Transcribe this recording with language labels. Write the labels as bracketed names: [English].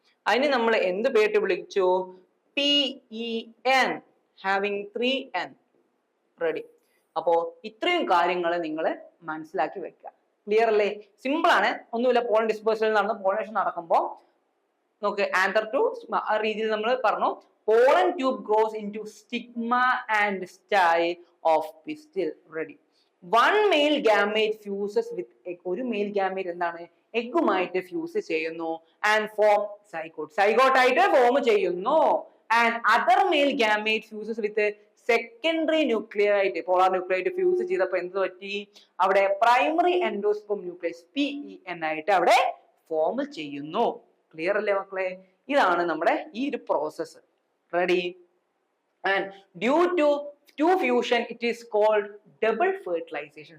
[Malayalam] അതിന് നമ്മൾ എന്ത് പേരിട്ട് വിളിച്ചു? PEN, having 3N. റെഡി? അപ്പോ ഇത്രയും കാര്യങ്ങൾ നിങ്ങൾ മനസ്സിലാക്കി വെക്കുക. ക്ലിയർ അല്ലേ? സിമ്പിൾ ആണ്, ഒന്നുമില്ല. പോളൻ ഡിസ്പേഴ്സൽ നടന്ന് പോളിനേഷൻ നടക്കുമ്പോൾ നോക്ക്, ആന്തർ ടു ആ രീതിയിൽ നമ്മൾ പറഞ്ഞു. [English] Pollen tube grows into stigma and style of pistil. Ready? One male gamete fuses with egg. [Malayalam] ഒരു മെയിൽ ഗാമേറ്റ് എന്താണ്? എഗ്ഗുമായിട്ട് ഫ്യൂസ് ചെയ്യുന്നു. [English] And form zygote. [Malayalam] സൈഗോട്ട് ആയിട്ട് ഫോം ചെയ്യുന്നു. [English] and other male gamete fuses with secondary nucleate, polar nucleate [Malayalam] fuse ചെയ്തപ്പോൾ എന്ത് പറ്റി? അവിടെ primary endosperm nucleus PEN ആയിട്ട് അവിടെ ഫോം ചെയ്യുന്നു. ക്ലിയർ അല്ലേ മക്കളെ? ഇതാണ് നമ്മുടെ ഈ ഒരു process. Ready? [English] And due to fusion it is called double fertilization.